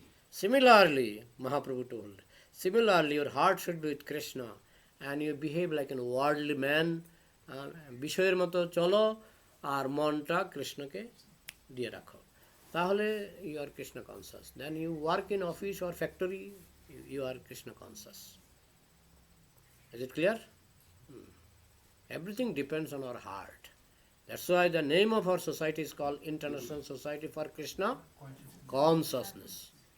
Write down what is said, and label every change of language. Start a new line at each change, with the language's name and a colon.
English: Similarly, Mahaprabhu told, your heart should be with Krishna and you behave like a worldly man.
Bangla: বিষয়ের মতো চলো আর মনটা কৃষ্ণকে দিয়ে রাখো, তাহলে
English: you are Krishna conscious. Then you work in office or factory, you are Krishna conscious. Is it clear? Everything depends on our heart. That's why the name of our society is called International Society for Krishna Consciousness.